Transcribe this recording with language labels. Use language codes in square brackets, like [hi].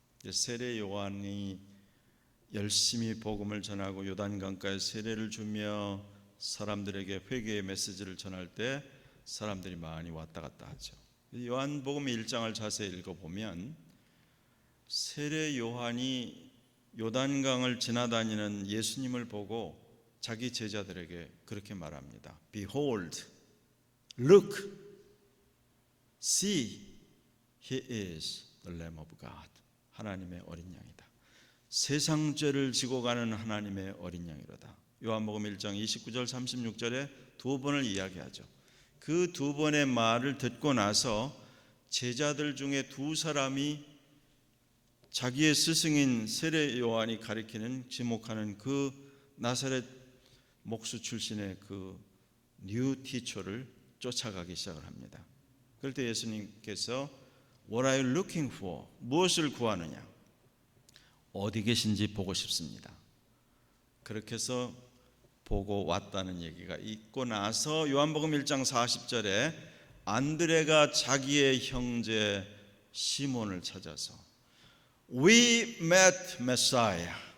[ko] 세례 요한이 열심히 복음을 전하고 요단강가에 세례를 주며 사람들에게 회개의 메시지를 전할 때 사람들이 많이 왔다 갔다 하죠. 요한복음 1장을 자세히 읽어보면 세례 요한이 요단강을 지나다니는 예수님을 보고 자기 제자들에게 그렇게 말합니다. [en] Behold, look, see, he is the Lamb of God. [ko] 하나님의 어린 양이다. 세상 죄를 지고 가는 하나님의 어린 양이로다. 요한복음 1장 29절 36절에 두 번을 이야기하죠. 그 두 번의 말을 듣고 나서 제자들 중에 두 사람이 자기의 스승인 세례 요한이 가리키는 지목하는 그 나사렛 목수 출신의 그 뉴 티처를 쫓아가기 시작을 합니다. 그럴 때 예수님께서 [en] What are you looking for? [ko] 무엇을 구하느냐? 어디 계신지 보고 싶습니다. 그렇게 해서 보고 왔다는 얘기가 있고 나서 요한복음 1장 40절에 안드레가 자기의 형제 시몬을 찾아서 [en] We met Messiah.